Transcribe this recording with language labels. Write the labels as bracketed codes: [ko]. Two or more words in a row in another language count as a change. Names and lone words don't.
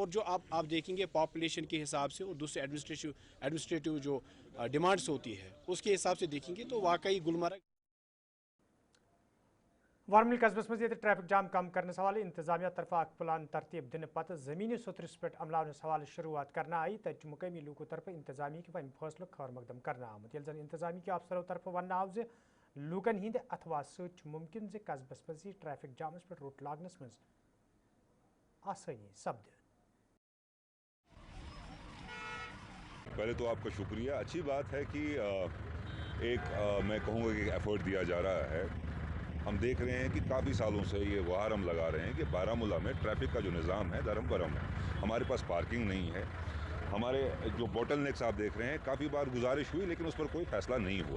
[hi] और जो आप देखेंगे पॉपुलेशन के हिसाब से और दूसरे एडमिनिस्ट्रेटिव जो डिमांड्स होती है उसके हिसाब से देखेंगे तो वाकई गुलमर्ग। [ks] वारमिल कस्बस मज [en] traffic jam [ks] कम करने हवाले इंतजामिया तरफा प्लान तरतीब दिन पत ज़मीनी सतरस पे अमलावन हवाले शुरुआत करना आई, तक मुकामी लूकों तरफ इंतजामिया के वम फैसलों खैर मकदम करना आमुत। जन इंतजामिया के अफसरों तरफ वन आव लूकन हिंद अथवा सच मुमकिन जे कस्बस मज ट्रैफिक जामस पे रोक लागनस मज आसानी सपद। [hi] पहले तो आपका शुक्रिया। अच्छी बात है कि मैं कहूँगा कि एफर्ट दिया जा रहा है। हम देख रहे हैं कि काफ़ी सालों से ये गुहार हम लगा रहे हैं कि बारामूला में ट्रैफिक का जो निज़ाम है धर्म बरम है। हमारे पास पार्किंग नहीं है। हमारे जो [en] bottle necks [hi] आप देख रहे हैं, काफ़ी बार गुजारिश हुई लेकिन उस पर कोई फैसला नहीं हुआ।